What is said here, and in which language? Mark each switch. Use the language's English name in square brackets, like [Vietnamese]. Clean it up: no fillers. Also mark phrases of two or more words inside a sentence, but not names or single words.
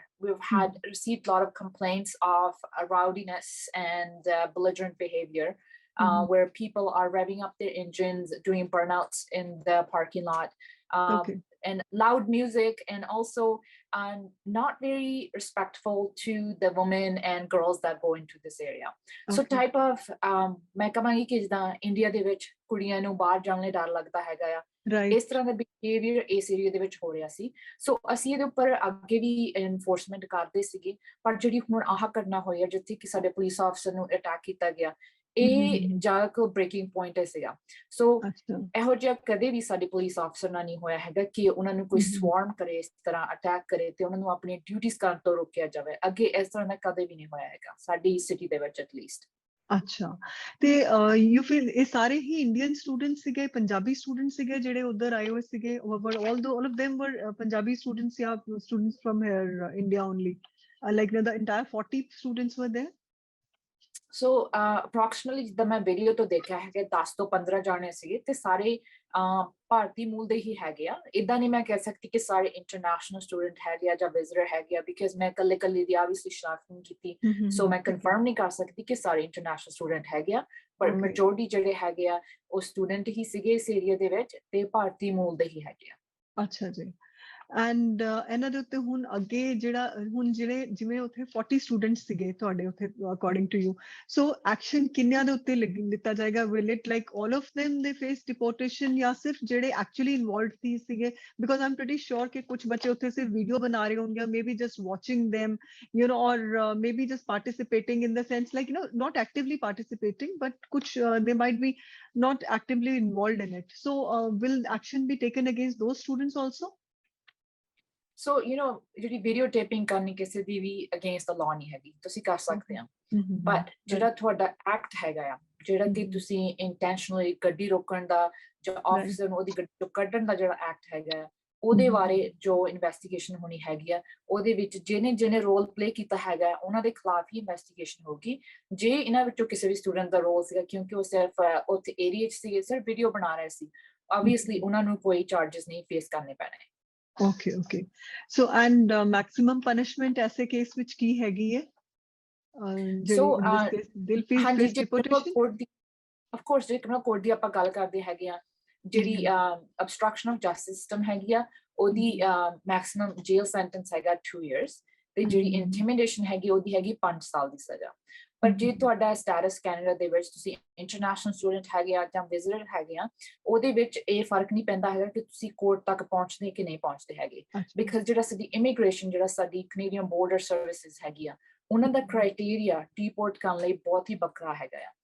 [English] We've received a lot of complaints of rowdiness and belligerent behavior, where people are revving up their engines, doing burnouts in the parking lot, and loud music, and also not very respectful to the women and girls that go into this area. So type of [Punjabi] ਮੈਂ ਕਹਾਂਗੀ ਕਿ ਜਿੱਦਾਂ ਇੰਡੀਆ ਦੇ ਵਿੱਚ ਕੁੜੀਆਂ ਨੂੰ ਬਾਹਰ ਜਾਣ ਲਈ ਡਰ ਲੱਗਦਾ ਹੈਗਾ ਆ, ਇਸ ਤਰ੍ਹਾਂ ਦਾ ਬਿਹੇਵੀਅਰ ਇਸ ਏਰੀਆ ਦੇ ਵਿੱਚ ਹੋ ਰਿਹਾ ਸੀ। ਸੋ ਅਸੀਂ ਇਹਦੇ ਉੱਪਰ ਅੱਗੇ ਵੀ ਇਨਫੋਰਸਮੈਂਟ ਕਰਦੇ ਸੀਗੇ, ਪਰ ਜਿਹੜੀ ਹੁਣ ਆਹ ਘਟਨਾ ਹੋਈ ਆ ਜਿੱਥੇ ਕਿ ਸਾਡੇ [English] police officer [Punjabi] ਨੂੰ ਅਟੈਕ ਕੀਤਾ ਗਿਆ, ਇਹ ਜ਼ਿਆਦਾ [English] breaking point [Punjabi] ਸੀਗਾ। ਸੋ ਇਹੋ ਜਿਹਾ ਕਦੇ ਵੀ ਸਾਡੇ [English] police officer [Punjabi] ਨਾਲ ਨਹੀਂ ਹੋਇਆ ਹੈਗਾ ਕਿ ਉਹਨਾਂ ਨੂੰ ਕੋਈ ਸਵਾਰਮ ਕਰੇ, ਇਸ ਤਰ੍ਹਾਂ ਅਟੈਕ ਕਰੇ ਤੇ ਉਹਨਾਂ ਨੂੰ ਆਪਣੀ ਡਿਊਟੀਆਂ ਕਰਨ ਤੋਂ ਰੋਕਿਆ ਜਾਵੇ। ਅੱਗੇ ਇਸ ਤਰ੍ਹਾਂ ਦਾ ਕਦੇ ਵੀ ਨਹੀਂ ਹੋਇਆ ਹੈਗਾ ਸਾਡੀ ਸਿਟੀ ਦੇ ਵਿੱਚ ਐਟਲੀਸਟ। ਅੱਛਾ, ਤੇ [English] you feel [Punjabi] ਇਹ ਸਾਰੇ ਹੀ [English] Indian students [Punjabi] ਸੀਗੇ, [English] Punjabi students [Punjabi] ਸੀਗੇ ਜਿਹੜੇ ਉਧਰ ਆਏ ਹੋਏ ਸੀਗੇ? [English] all of them were ਪੰਜਾਬੀ students ਜਾਂ students from here India only? Like the entire 40 students were there? [Punjabi] ਸੋ ਅਪਰੋਕਸੀਮੇਟਲੀ ਜਿੱਦਾਂ ਮੈਂ ਵੀਡੀਓ ਤੋਂ ਦੇਖਿਆ ਹੈ ਕਿ 10 ਤੋਂ 15 ਜਾਣੇ ਸੀਗੇ ਤੇ ਸਾਰੇ ਭਾਰਤੀ ਮੂਲ ਦੇ ਹੀ ਹੈਗੇ ਆ। ਇਦਾਂ ਨਹੀਂ ਮੈਂ ਕਹਿ ਸਕਦੀ ਕਿ ਸਾਰੇ [English] international student [Punjabi] ਹੈਗੇ ਆ ਜਾਂ ਵਿਜ਼ਿਟਰ ਹੈਗੇ ਆ, ਬਿਕਾਜ਼ ਮੈਂ ਇਕੱਲੇ ਦੀ ਆਬਵੀਅਸਲੀ ਸ਼ਨਾਖਤ ਨਹੀਂ ਕੀਤੀ। ਸੋ ਮੈਂ ਕਨਫਰਮ ਨਹੀਂ ਕਰ ਸਕਦੀ ਕਿ ਸਾਰੇ [English] international student [Punjabi] ਹੈਗੇ ਆ, ਪਰ ਮੈਜੋਰਟੀ ਜਿਹੜੇ ਹੈਗੇ ਆ ਉਹ ਸਟੂਡੈਂਟ ਹੀ ਸੀਗੇ ਇਸ ਏਰੀਆ ਦੇ ਵਿੱਚ ਤੇ ਭਾਰਤੀ ਮੂਲ ਦੇ ਹੀ ਹੈਗੇ ਆ। ਅੱਛਾ ਜੀ। ਐਂਡ ਇਹਨਾਂ ਦੇ ਉੱਤੇ ਹੁਣ ਅੱਗੇ ਜਿਹੜਾ ਹੁਣ ਜਿਵੇਂ ਉੱਥੇ 40 ਸਟੂਡੈਂਟਸ ਸੀਗੇ ਤੁਹਾਡੇ ਉੱਥੇ [English] according to you, so action [Punjabi] ਕਿੰਨਿਆਂ ਦੇ ਉੱਤੇ ਲਿੱਤਾ ਜਾਏਗਾ? [English] will it like all of them they face deportation [Punjabi] ਜਾਂ ਸਿਰਫ ਜਿਹੜੇ [English] actually involved ਸੀਗੇ? because I am pretty sure [Punjabi] ਕਿ ਕੁਝ ਬੱਚੇ ਉੱਥੇ ਸਿਰਫ ਵੀਡੀਓ ਬਣਾ ਰਹੇ ਹੋਣਗੇ, [English] maybe just watching them, or maybe just participating in the sense like not actively participating, but kuch they might be not actively involved in it. So will action be taken against those students also? So, you know, [Punjabi] ਜਿਹੜੀ videotaping ਕਰਨੀ ਕਿਸੇ ਦੀ ਵੀ [English] against the law [Punjabi] ਨਹੀਂ ਹੈਗੀ, ਤੁਸੀਂ ਕਰ ਸਕਦੇ ਆ, but ਜਿਹੜਾ ਤੁਹਾਡਾ act ਹੈਗਾ ਆ, ਜਿਹੜਾ ਕਿ ਤੁਸੀਂ intentionally ਗੱਡੀ ਰੋਕਣ ਦਾ ਜਾਂ officer ਨੂੰ ਉਹਦੀ ਗੱਡੀ ਤੋਂ ਕੱਢਣ ਦਾ ਜਿਹੜਾ act ਹੈਗਾ ਆ, ਉਹਦੇ ਬਾਰੇ ਜੋ ਇਨਵੈਸਟੀਗੇਸ਼ਨ ਹੋਣੀ ਹੈਗੀ ਆ, ਉਹਦੇ ਵਿੱਚ ਜਿਹਨੇ [English] role play [Punjabi] ਕੀਤਾ ਹੈਗਾ ਉਹਨਾਂ ਦੇ ਖਿਲਾਫ ਹੀ ਇਨਵੈਸਟੀਗੇਸ਼ਨ ਹੋਗੀ। ਜੇ ਇਹਨਾਂ ਵਿੱਚੋਂ ਕਿਸੇ ਵੀ ਸਟੂਡੈਂਟ ਦਾ ਰੋਲ ਸੀਗਾ, ਕਿਉਂਕਿ ਉਹ ਸਿਰਫ ਉੱਥੇ ਏਰੀਆ 'ਚ ਸੀਗੇ, ਸਿਰਫ ਵੀਡੀਓ ਬਣਾ ਰਹੇ ਸੀ, obviously ਉਹਨਾਂ ਨੂੰ ਕੋਈ ਚਾਰजेस ਨਹੀਂ ਫੇਸ ਕਰਨੇ ਪੈਣੇ। [English] Okay. So, and maximum punishment ऐसे case [Punjabi] ਵਿੱਚ ਕੀ ਹੈਗੀ ਹੈ? [English] So, they'll face deportation? Of course, [Punjabi] ਜੇ [English] criminal court [Punjabi] ਦੀ ਆਪਾਂ ਗੱਲ ਕਰਦੇ ਹੈਗੇ ਆ, ਜਿਹੜੀ [English] obstruction of justice system [Punjabi] ਹੈਗੀ ਆ, ਉਹਦੀ [English] maximum jail sentence [Punjabi] ਹੈਗਾ 2 years, ਤੇ ਜਿਹੜੀ intimidation ਹੈਗੀ ਉਹਦੀ ਹੈਗੀ 5 ਸਾਲ ਦੀ ਸਜ਼ਾ। ਪਰ ਜੇ ਤੁਹਾਡਾ ਸਟੇਟਸ ਕੈਨੇਡਾ ਦੇ ਵਿੱਚ ਤੁਸੀਂ [English] international student [Punjabi] ਹੈਗੇ ਆ ਜਾਂ ਵਿਜ਼ਿਟਰ ਹੈਗੇ ਆ, ਉਹਦੇ ਵਿੱਚ ਇਹ ਫਰਕ ਨਹੀਂ ਪੈਂਦਾ ਹੈਗਾ ਕਿ ਤੁਸੀਂ ਕੋਰਟ ਤੱਕ ਪਹੁੰਚਦੇ ਕਿ ਨਹੀਂ ਪਹੁੰਚਦੇ ਹੈਗੇ, ਬਿਕਾਜ਼ ਜਿਹੜਾ ਸਾਡੀ ਇਮੀਗ੍ਰੇਸ਼ਨ, ਜਿਹੜਾ ਸਾਡੀ ਕੈਨੇਡੀਅਨ ਬੋਰਡਰ ਸਰਵਿਸਿਜ਼ ਹੈਗੀ ਆ, ਉਹਨਾਂ ਦਾ ਕ੍ਰਾਈਟੇਰੀਆ ਡਿਪੋਰਟ ਕਰਨ ਲਈ ਬਹੁਤ ਹੀ ਵੱਖਰਾ ਹੈਗਾ ਆ।